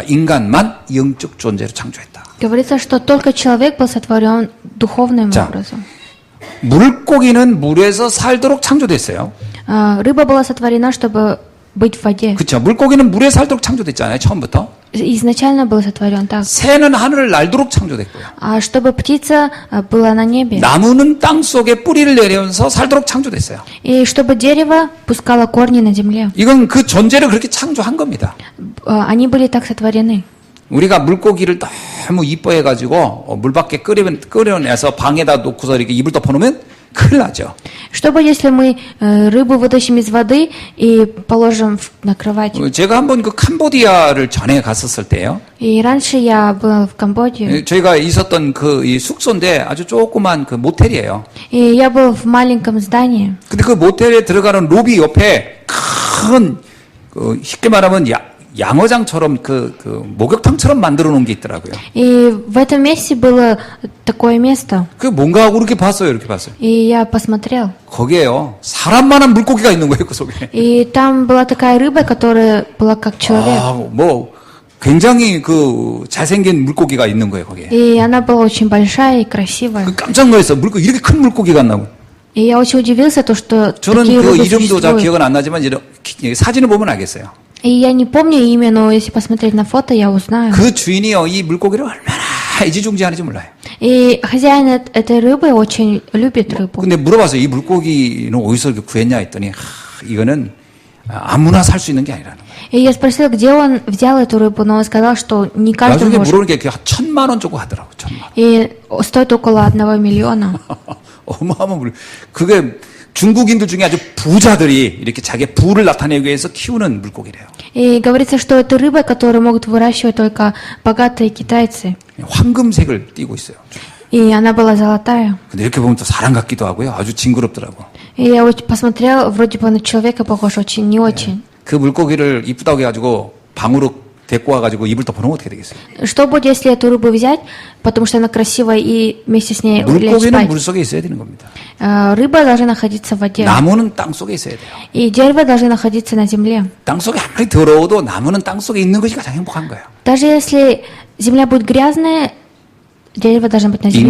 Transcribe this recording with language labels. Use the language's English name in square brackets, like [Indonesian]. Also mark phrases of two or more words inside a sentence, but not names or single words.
[Korean] 인간만 영적 존재로 창조했다. [Russian] Говорится, что только человек был сотворен духовным [Korean] 자. [Russian] образом. [Korean] 물고기는 물에서 살도록 창조됐어요. [Russian] Рыба была сотворена, чтобы быть в воде. [Korean] 그렇죠. 물고기는 물에 살도록 창조됐잖아요. 처음부터. [Russian] Изначально был сотворен так. [Korean] 새는 하늘을 날도록 창조됐고요. [Russian] А чтобы птица была на небе. [Korean] 나무는 땅 속에 뿌리를 내려면서 살도록 창조됐어요. [Russian] И чтобы дерево пускало корни на земле. [Korean] 이건 그 존재를 그렇게 창조한 겁니다. [Russian] Они были так сотворены. [Korean] 우리가 물고기를 너무 이뻐해가지고 물 밖에 끓여내서 방에다 놓고서 이렇게 이불 덮어놓으면 큰일 나죠. [Russian] Что будет, если мы рыбу вытащим из воды и положим на кровать? [Korean] 제가 한번 그 캄보디아를 전에 갔었을 때요. [Russian] И раньше я была в Камбоджи, [Korean] 저희가 있었던 그 이 숙소인데 아주 조그만 그 모텔이에요. [Russian] и я был в маленьком здании. [Korean] 근데 그 모텔에 들어가는 로비 옆에 큰, 쉽게 말하면 양어장처럼 그 목욕탕처럼 만들어 놓은 게 있더라고요. [Russian] И в этом месте было такое место. [Korean] 그 뭔가 하고 이렇게 봤어요. 이렇게 봤어요. [Russian] И я посмотрел. [Korean] 거기에요. 사람만한 물고기가 있는 거예요. 그 속에. [Russian] И там была такая рыба, которая была как человек. [Korean] 뭐 굉장히 그 잘생긴 물고기가 있는 거예요. 거기에. [Russian] И она была очень большая и красивая. [Korean] 그 깜짝 놀랐어. 물고기 이렇게 큰 물고기가 나고. [Russian] И я очень удивился, то, что [Korean] 저는 [Russian] такие [Korean] 그 [Russian] рыбы [Korean] 이름도 잘 [Russian] существуют. [Korean] 기억은 안 나지만 사진을 보면 알겠어요. [Russian] И я не помню имя, но если посмотреть на фото, я узнаю. [Korean] 그 주인이요, 이 물고기를 얼마나 애지중지하는지 몰라요. [Russian] И хозяин этой рыбы очень любит рыбу. [Korean] 근데 물어봤어요. 이 물고기는 어디서 이렇게 구했냐 했더니 이거는 아무나 살 수 있는 게 아니라는 거예요. [Russian] И я спросил, где он взял эту рыбу, но он сказал, что не каждый [Korean] 나중에 [Russian] может. [Korean] 물어보는 게 1,000만 원 주고 하더라고. 1,000만 원. [Russian] И стоит около 1 миллиона. [Korean] 어마어마한 물. 그게 중국인들 중에 아주 부자들이 이렇게 자기 부를 나타내기 위해서 키우는 물고기래요. [Russian] И говорится, что это рыба, которую могут выращивать только богатые китайцы. [Korean] 황금색을 띠고 있어요. [Russian] И она была золотая. [Korean] 근데 이렇게 보면 또 사람 같기도 하고요. 아주 징그럽더라고. [Russian] И я посмотрел, вроде бы на человека похож, очень не очень. [Korean] 그 물고기를 이쁘다고 해가지고 방으로 데리고 와가지고 이불 덮어놓으면 어떻게 되겠어요? [Russian] Что будет, если эту рыбу взять, потому что она красивая, и вместе с ней лечь [Korean] 물고기는 [Russian] спать? [Korean] 물 속에 있어야 되는 겁니다. [Russian] Рыба должна находиться в воде. [Korean] 나무는 땅 속에 있어야 돼요. [Russian] И дерево должно находиться на земле. [Korean] 땅 속에 아무리 더러워도 나무는 땅 속에 있는 것이 가장 행복한 거예요. [Russian] Даже если земля будет грязная, дерево должно быть на земле.